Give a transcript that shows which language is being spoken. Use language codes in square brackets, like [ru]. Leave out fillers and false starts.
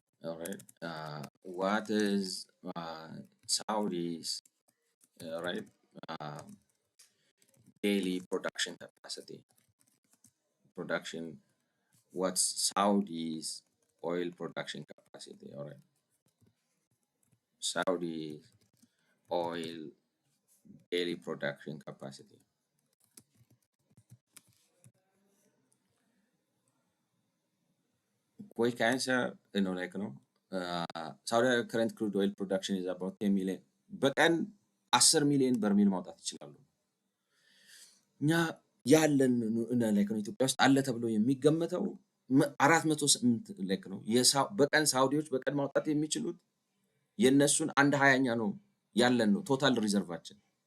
[en] all right what is Saudi's right daily production capacity what's Saudi's oil production capacity? All right, Saudi's oil daily production capacity. Quick answer, Saudi Arabia current crude oil production is about 10 million. [am] በቀን 10 ሚሊዮን በርሜል ማውጣት ይችላሉ። እኛ ያለን ኢትዮጵያ ውስጥ አለ ተብሎ የሚገመተው 408 ነው። በቀን ሳውዲዎች በቀን ማውጣት የሚችሉት የነሱን 1/20ኛ ነው ያለን ነው ቶታል ሪዘርቫችን